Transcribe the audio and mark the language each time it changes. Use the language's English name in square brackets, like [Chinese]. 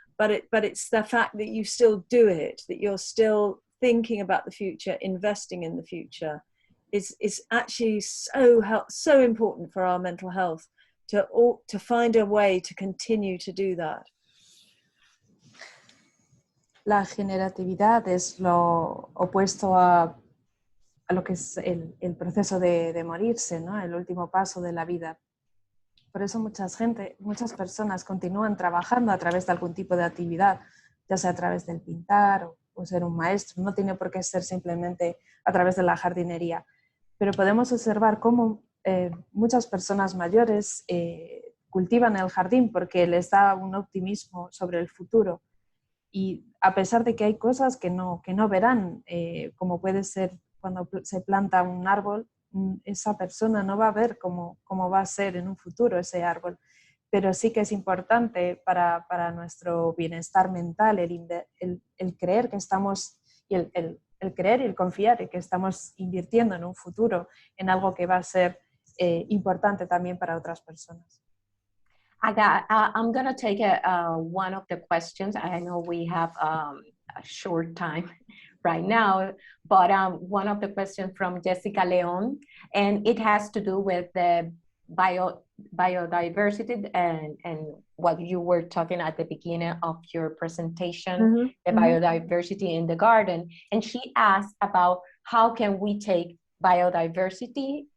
[English] But it's the fact that you still do it, that you're still thinking about the future, investing in the future, is actually so important for our mental health, to find a way to continue to do that. [Spanish] La generatividad es lo opuesto a lo que es el proceso de morirse, ¿no? El último paso de la vida. Por eso muchas personas continúan trabajando a través de algún tipo de actividad, ya sea a través del pintar o ser un maestro. No tiene por qué ser simplemente a través de la jardinería. Pero podemos observar cómo muchas personas mayores cultivan el jardín porque les da un optimismo sobre el futuro. Y a pesar de que hay cosas que no verán, como puede ser cuando se planta un árbol, esa persona no va a ver cómo va a ser en un futuro ese árbol. Pero sí que es importante para nuestro bienestar mental el creer que estamos, y el creer y el confiar en que estamos invirtiendo en un futuro, en algo que va a ser importante también para otras personas. [English] I'm going to take one of the questions. I know we have a short time right now, but one of the questions from Jessica Leon, and it has to do with the biodiversity and what you were talking at the beginning of your presentation, the biodiversity in the garden. And she asked about how can we take biodiversity